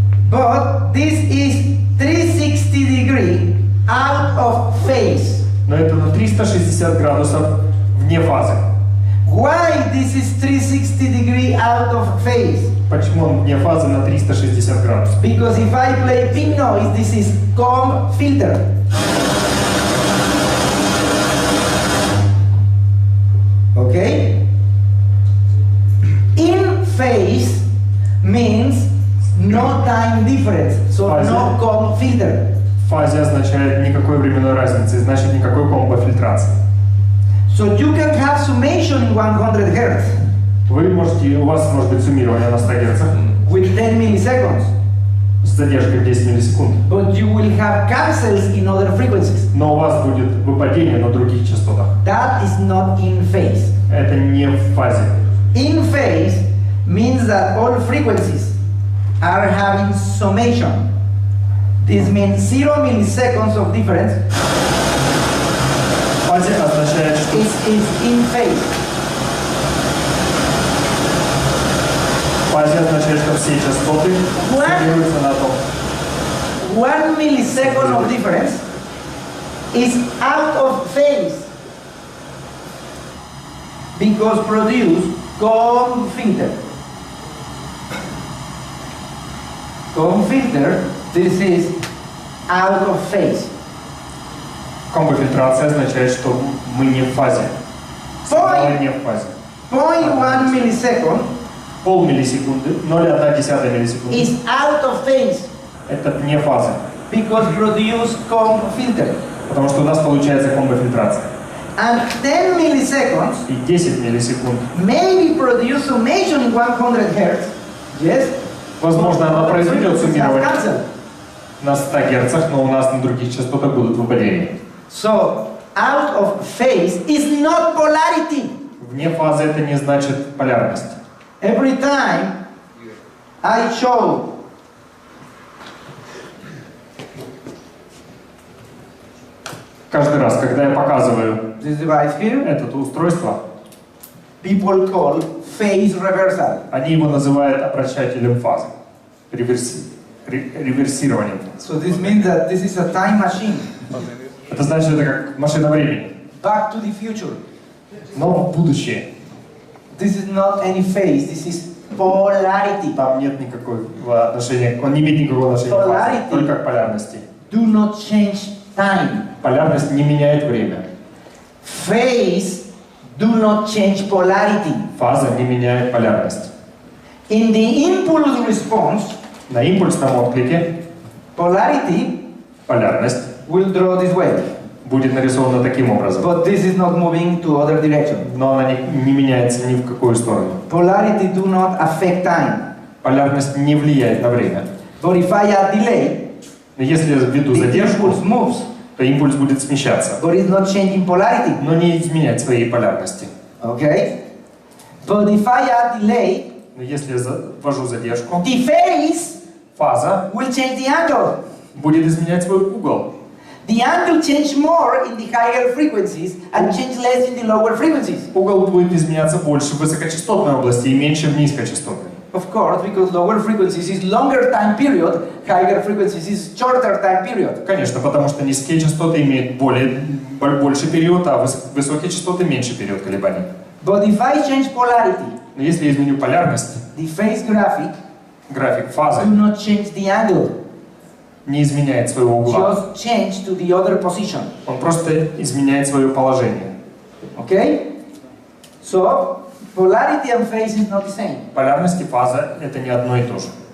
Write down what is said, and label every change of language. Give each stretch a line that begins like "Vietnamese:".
English: But this is 360 degree out of phase.
Russian: Но это на 360 градусов вне фазы.
English: Why this is 360 degree out of phase?
Russian: Почему он вне фазы на 360 градусов?
English: Because if I play pink noise, this is comb filter. Okay? In phase means no time difference, so no comb filter.
Russian: В фазе означает никакой временной разницы, значит никакой комбо-фильтрации.
English: So you can have summation in 100 Hz
Russian: Вы можете, у вас может быть суммирование на 100 Гц
English: with 10 milliseconds,
Russian: с задержкой в 10 миллисекунд,
English: but you will have cancels in other frequencies.
Russian: но у вас будет выпадение на других частотах.
English: That is not in phase.
Russian: Это не в фазе.
English: In phase means that all frequencies are having summation. This means 0 milliseconds of difference
Russian: В фазе означает, что
English: is in phase.
Russian: в фазе означает, что все частоты суммируются на том.
English: 1 millisecond of difference is out of phase because produce comb filter. Comb filter, this is out of phase.
Russian: Комбо-фильтрация означает, что мы не в фазе. Сигналы не в фазе.
English: 0.1 millisecond
Russian: Полмиллисекунды, 0,1 миллисекунды.
English: is out of phase
Russian: Это вне фазы.
English: because produce comb filter.
Russian: Потому что у нас получается комбо-фильтрация.
English: And 10 milliseconds
Russian: И 10 миллисекунд.
English: maybe produce summation in 100 Hz. Yes?
Russian: Возможно, она произведет суммирование
English: Cancel.
Russian: на 100 Гц, но у нас на других частотах будут выпадения.
English: So, out of phase is not polarity.
Russian: Вне фазы это не значит полярность.
English: Every time I show
Russian: Каждый раз, когда я показываю
English: this device here,
Russian: это устройство,
English: people call phase reversal.
Russian: они его называют обращателем фазы, реверсированием.
English: So this means that this is a time machine.
Russian: Это значит, это как машина времени.
English: Back to the future.
Russian: Но в будущее.
English: This is not any phase, this is polarity.
Russian: Там нет никакого отношения, он не имеет никакого отношения к фазе, только к полярности.
English: Do not change time.
Russian: Полярность не меняет время.
English: Phase do not change polarity.
Russian: Фаза не меняет полярность.
English: In the impulse response,
Russian: На импульсном отклике
English: polarity
Russian: полярность
English: will draw this way.
Russian: будет нарисована таким образом.
English: But this is not moving to other direction.
Russian: Но она не меняется ни в какую сторону.
English: Polarity do not affect time.
Russian: Полярность не влияет на время.
English: But if I add delay,
Russian: Но если я введу
English: the
Russian: задержку,
English: impulse moves.
Russian: то импульс будет смещаться,
English: But it's not changing polarity.
Russian: но не изменять своей полярности.
English: Okay? But if I add delay,
Russian: Но если я ввожу задержку,
English: the phase
Russian: фаза
English: will change the angle.
Russian: будет изменять свой угол.
English: The angle change more in the higher frequencies and change less in the lower frequencies.
Russian: Угол будет изменяться больше в высокочастотной области и меньше в низкочастотной.
English: Of course, because lower frequencies is longer time period, higher frequencies is shorter time period.
Russian: Конечно, потому что низкие частоты имеют больше период, а высокие частоты меньше период колебаний.
English: But if I change polarity,
Russian: Но если я изменю полярность,
English: the phase graphic
Russian: график фазы
English: do not change the angle,
Russian: не изменяет своего угла.
English: just change to the other position.
Russian: Он просто изменяет свое положение.
English: Okay? So, polarity and phase is not the same.
Russian: Полярность и фаза — это не одно и то же.